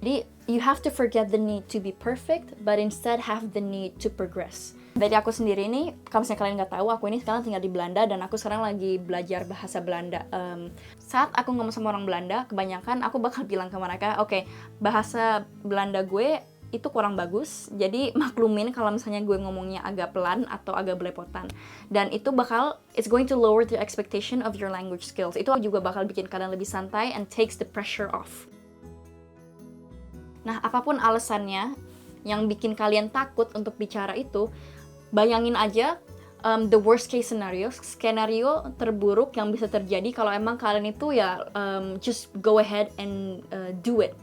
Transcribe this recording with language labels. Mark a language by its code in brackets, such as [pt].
[id] Jadi [en] you have to forget the need to be perfect, but instead have the need to progress. [id] Dari aku sendiri nih, kalau misalnya kalian nggak tahu, aku ini sekarang tinggal di Belanda dan aku sekarang lagi belajar bahasa Belanda. Saat aku ngomong sama orang Belanda, kebanyakan aku bakal bilang ke mereka, oke, bahasa Belanda gue itu kurang bagus, jadi maklumin kalau misalnya gue ngomongnya agak pelan atau agak belepotan. Dan itu [en] it's going to lower the expectation of your language skills. [id] Itu juga bakal bikin kalian lebih santai [en] and takes the pressure off. [id] Nah, apapun alasannya yang bikin kalian takut untuk bicara itu, bayangin aja [en] the worst case [id] skenario terburuk yang bisa terjadi kalau emang kalian itu [en] just go ahead and do it.